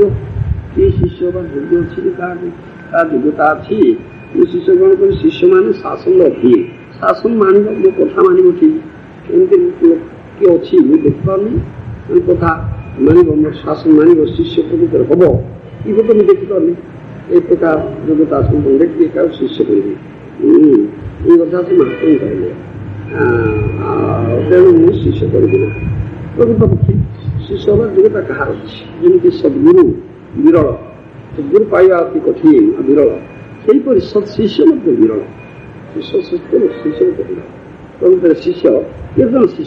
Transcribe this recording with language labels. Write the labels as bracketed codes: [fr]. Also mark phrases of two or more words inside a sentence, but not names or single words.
[or] କିଏ ଶିଷ୍ୟ ହବାର ଯୋଗ୍ୟ ଅଛି କି ତା ଯୋଗ୍ୟତା ଅଛି? ମୁଁ ଶିଷ୍ୟ ଗ୍ରହଣ କରି ଶିଷ୍ୟମାନେ ଶାସନ ରଖିବେ, ଶାସନ ମାନିବ, ମୋ କଥା ମାନିବ ଠିକ୍। ଏମିତି କିଏ ଅଛି ମୁଁ ଦେଖିପାରୁନି, କଥା ମାନିବ, ମୋର ଶାସନ ମାନିବ, ଶିଷ୍ୟ ପ୍ରକୃତରେ ହବ ଏ କଥା ମୁଁ ଦେଖିପାରୁନି। [bn] এই প্রকার যোগ্যতা সম্পন্ন ব্যক্তি কাউ শিষ্য করবে। এই কথা [or] ସେ ମହାପ୍ରଭୁ କହିଲେ। ତେଣୁ ମୁଁ ଶିଷ୍ୟ କରିବି ନା। ପ୍ରକୃତପକ୍ଷେ ଶିଷ୍ୟ ହେବାର ଯୋଗ୍ୟତା କାହାର ଅଛି? ଯେମିତି ସଦ୍ଗୁରୁ ବିରଳ, ସଦ୍ଗୁରୁ ପାଇବା ଅତି କଠିନ ବିରଳ, ସେହିପରି ସତ୍ଶିଷ୍ୟ ମଧ୍ୟ ବିରଳ। ଶିଷ୍ୟ ସତ୍ୟ ଶିଷ୍ୟ ମଧ୍ୟ ବିରଳ। ପ୍ରକୃତରେ ଶିଷ୍ୟ କେତେଜଣ ଶିଷ୍ୟ?